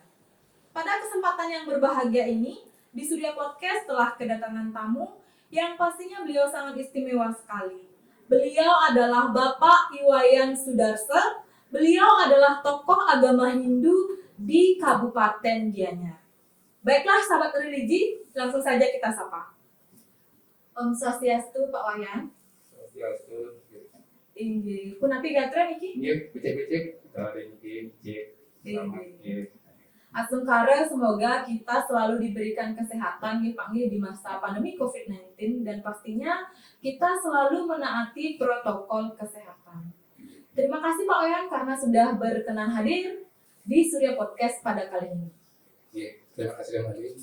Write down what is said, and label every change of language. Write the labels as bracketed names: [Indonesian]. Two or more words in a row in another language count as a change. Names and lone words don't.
[Indonesian] Pada kesempatan yang berbahagia ini, di Surya Podcast telah kedatangan tamu yang pastinya beliau sangat istimewa sekali. Beliau adalah Bapak Iwayan Sudarsa. Beliau adalah tokoh agama Hindu di Kabupaten Gianyar. Baiklah sahabat religi, langsung saja kita sapa. Om Swastiastu Pak Wayan. Swastiastu. [Balinese] Inggih. Punapi gatra niki? Nggih, becek-becek [Indonesian] kita ada [Balinese] niki, cek. Selamat nggih. [Indonesian] Asungkara semoga kita selalu diberikan kesehatan dipanggil di masa pandemi COVID-19 dan pastinya kita selalu menaati protokol kesehatan. Terima kasih Pak Wayan karena sudah berkenan hadir di Surya Podcast pada kali ini. Terima kasih kembali.